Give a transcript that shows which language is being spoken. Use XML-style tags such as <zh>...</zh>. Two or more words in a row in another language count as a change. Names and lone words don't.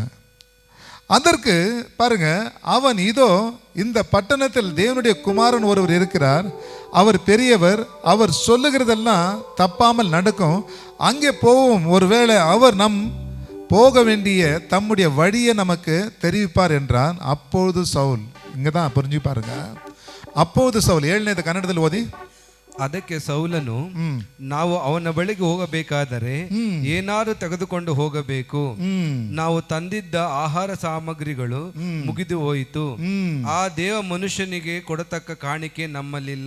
<ta>அதற்கு பாருங்க, அவன் இதோ இந்த பட்டணத்தில் தேவனுடைய குமாரன் ஒருவர் இருக்கிறார், அவர் பெரியவர், அவர் சொல்லுகிறதெல்லாம் தப்பாமல் நடக்கும், அங்கே போவோம், ஒருவேளை அவர் நம் போக வேண்டிய தம்முடைய வழியை நமக்கு தெரிவிப்பார் என்றான். அப்பொழுது சவுல், இங்கே தான் புரிஞ்சு பாருங்க, அப்போது</ta> <kn>ಸೌಲ್ 7ನೇದು ಕನ್ನಡದಲ್ಲಿ ಓದಿ. ಅದಕ್ಕೆ ಸೌಲನು, ನಾವು ಅವನ ಬಳಿಗೆ ಹೋಗಬೇಕಾದರೆ ಏನಾದರೂ ತೆಗೆದುಕೊಂಡು ಹೋಗಬೇಕು, ನಾವು ತಂದಿದ್ದ ಆಹಾರ ಸಾಮಗ್ರಿಗಳು ಮುಗಿದು ಹೋಯಿತು, ಆ ದೇವ ಮನುಷ್ಯನಿಗೆ ಕೊಡತಕ್ಕ ಕಾಣಿಕೆ ನಮ್ಮಲ್ಲಿಲ್ಲ.</kn>